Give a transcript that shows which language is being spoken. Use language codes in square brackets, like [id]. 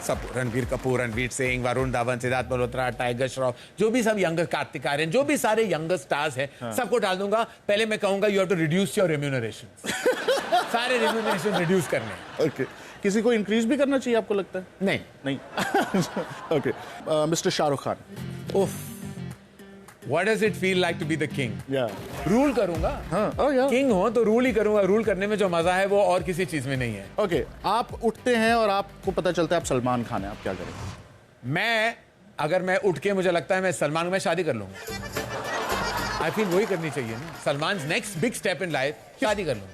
[hi] सब रणबीर कपूर, रणवीर सिंह, वरुण धवन, सिद्धार्थ मल्होत्रा, टाइगर श्रॉफ, जो भी सब यंगर, कार्तिक आर्यन, जो भी सारे यंगर स्टार्स हैं, सबको डाल दूंगा। पहले मैं कहूंगा [en] You have to reduce your remuneration. [hi] सारे रेम्यूनरेशन रिड्यूस करने। ओके, किसी को इंक्रीज भी करना चाहिए आपको लगता है? नहीं नहीं। Okay, mister Shahrukh Khan. [en] उफ, What does it feel like to be the king? Yeah. [hi] Rule करूंगा। [en] हाँ, oh yeah. [hi] किंग हो तो रूल ही करूंगा। रूल करने में जो मजा है वो और किसी चीज में नहीं है। ओके, आप उठते हैं और आपको पता चलता है आप सलमान खान हैं, आप क्या करेंगे? मैं अगर मैं उठ के मुझे लगता है मैं सलमान में शादी कर लूंगा। [en] I feel [hi] वही करनी चाहिए ना। Salman [en] next big step in life, [hi] शादी कर लूंगा।